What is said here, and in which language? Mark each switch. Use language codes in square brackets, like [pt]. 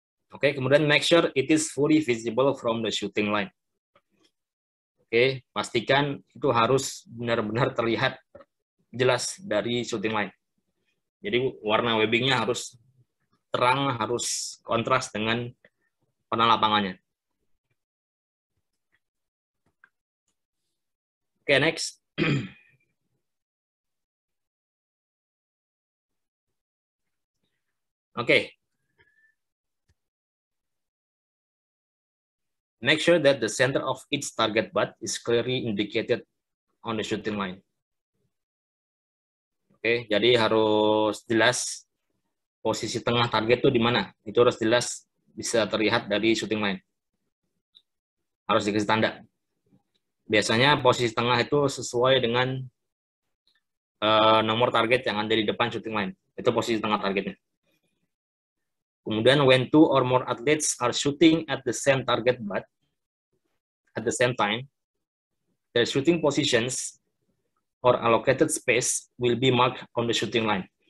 [id] Oke, kemudian [en] make sure it is fully visible from the shooting line. [id] Oke, pastikan itu harus benar-benar terlihat jelas dari shooting line. Jadi warna webbingnya harus terang, harus kontras dengan warna lapangannya. [en] Oke, next. Oke. Make sure that the center of each target butt is clearly indicated on the shooting line. [id] Oke, jadi harus jelas posisi tengah target itu di mana. Itu harus jelas, bisa terlihat dari shooting line. Harus dikasih tanda. Biasanya posisi tengah itu sesuai dengan nomor target yang ada di depan shooting line. Itu posisi tengah targetnya. Kemudian [en] when 2 or more athletes are shooting at the same target butt at the same time, their shooting positions or allocated space will be marked on the shooting line.